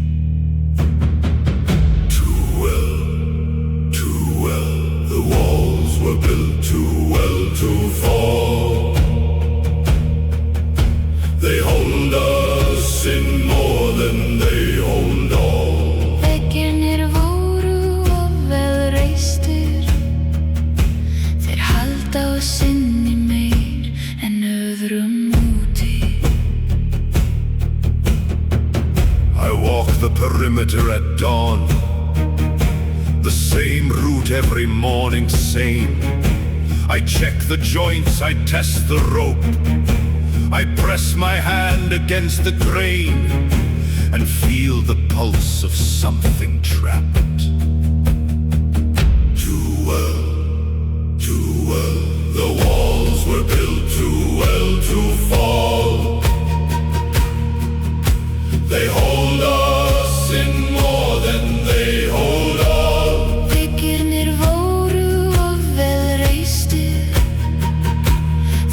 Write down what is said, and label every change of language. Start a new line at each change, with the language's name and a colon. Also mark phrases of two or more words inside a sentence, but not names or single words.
English: Too well, the walls were built too well to fall. They hold us in more than they hold all.
Icelandic: Veggirnir voru of vel reistir. Þeir halda oss inni meir en öðrum úti.
English: I walk the perimeter at dawn, the same route every morning, same. I check the joints, I test the rope. I press my hand against the grain and feel the pulse of something trapped. Too well, the walls were built too well to fall. They hold us in more than they hold all.
Icelandic: Veggirnir voru of vel reistir.